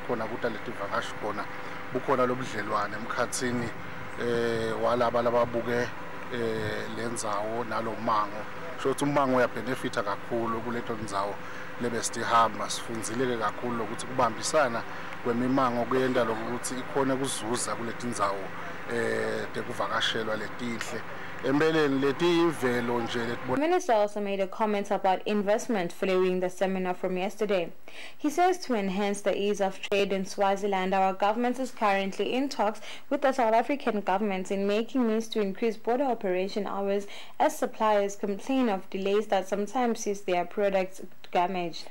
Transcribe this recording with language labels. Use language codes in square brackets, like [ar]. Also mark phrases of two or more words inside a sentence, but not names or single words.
[ss] khona kuta letivakashi khona bukhona lobudlelwane emkhatsini walaba lababuke lendzawo nalomango shothi umango uyabenefita kakhulu kuleto ndzawo lebesitihamba sifundzile kakhulu ukuthi kubambisana kwemimango kuyenda lokuthi ikhona kuzuza kuletindzawo tekuvakashelwa letinhle empeleni leti imvelo nje [en] The minister also made a comment about investment following the seminar from yesterday. He says to enhance the ease of trade in Swaziland, our government is currently in talks with the South African government in making means to increase border operation hours as suppliers complain of delays that sometimes sees their products damaged.